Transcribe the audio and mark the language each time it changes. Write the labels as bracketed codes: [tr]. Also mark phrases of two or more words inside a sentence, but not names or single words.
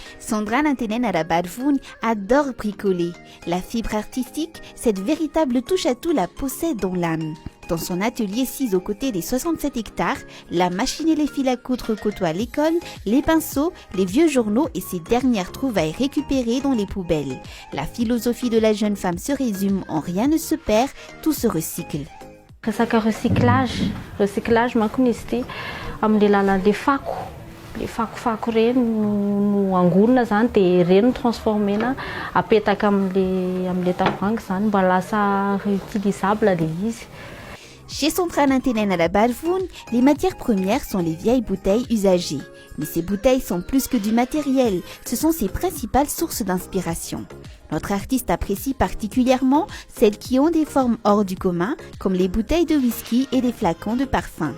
[fr] Sandra Nantenen Arabadvoun adore bricoler. La fibre artistique, cette véritable touche-à-tout la possède dans l'âme. Dans son atelier 6 aux côtés des 67 hectares, la machine et les fils à coudre côtoient l'école, les pinceaux, les vieux journaux et ces dernières trouvailles récupérées dans les poubelles. La philosophie de la jeune femme se résume en rien ne se perd, tout se recycle. [mg] Resaka recyclage manko izy ity amin'ny alalan'le fako. Le fakofako reny no angolona zany dia reny no transformena apetaka amin'le tavoahangy zany mba lasa réutilisable le izy. [fr] Chez Sandra Nantenen Arabadvoun, les matières premières sont les vieilles bouteilles usagées. Mais ces bouteilles sont plus que du matériel, ce sont ses principales sources d'inspiration. Notre artiste apprécie particulièrement celles qui ont des formes hors du commun, comme les bouteilles de whisky et les flacons de parfum.